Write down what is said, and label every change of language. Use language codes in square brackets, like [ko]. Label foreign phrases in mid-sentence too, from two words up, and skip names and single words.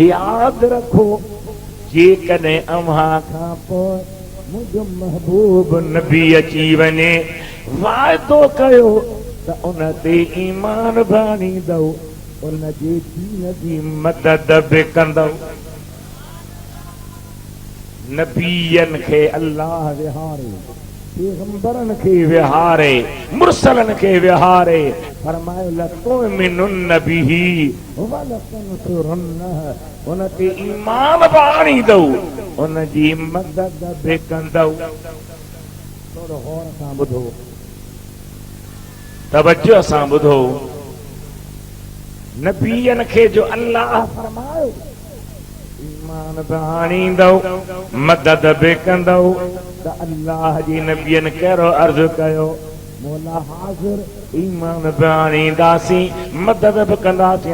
[sd] यादि रखो जेकॾहिं अव्हां खां पोइ मुंहिंजो महबूब नबी अची वञे वाइदो कयो त उन ते ईमान बि आणींदव उन जे दीन जी मदद बि कंदव। नबीयनि खे अल्लाह विहारे पैगंबरनि खे विहारे मुरसलनि खे विहारे फरमायो [ar] لتؤمنن به ولتنصرنه [sd] उन ते ईमान बि आणींदव उन जी मदद बि कंदव। थोरो गौर सां ॿुधो तवज्जो सां ॿुधो नबीयनि खे जो अल्लाह फरमायो ईमान बि आणींदव मदद बि कंदव त अल्लाह जी नबियनि कहिड़ो अर्ज़ु कयो मौला हाज़िर ईमान बि आणींदासीं मदद बि कंदासीं।